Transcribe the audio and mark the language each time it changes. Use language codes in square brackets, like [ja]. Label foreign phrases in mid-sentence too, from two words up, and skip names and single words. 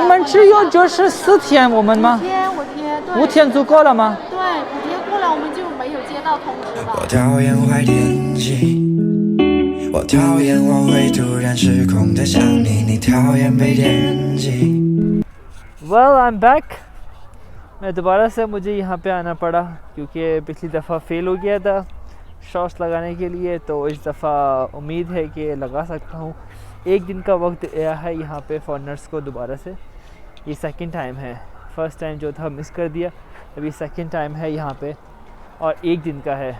[zh] 你们只有就是4天，我们吗？对。 5天足够了吗？对，5天过了我们就没有接到通知了。我讨厌坏天气，我讨厌我会突然失控的想你，你讨厌被惦记。 [en] Well, I'm back。 [hi] मैं दोबारा से मुझे यहाँ पे आना पड़ा क्योंकि पिछली दफ़ा फ़ेल हो गया था शॉट्स लगाने के लिए। तो इस दफ़ा उम्मीद है कि लगा सकता हूँ। 1 दिन का वक्त आया है यहाँ पे फॉरेनर्स को दोबारा से। ये [en] second time [hi] है, [en] first time [hi] जो था मिस कर दिया, अभी [en] second time [hi] है यहाँ पे और 1 दिन का है।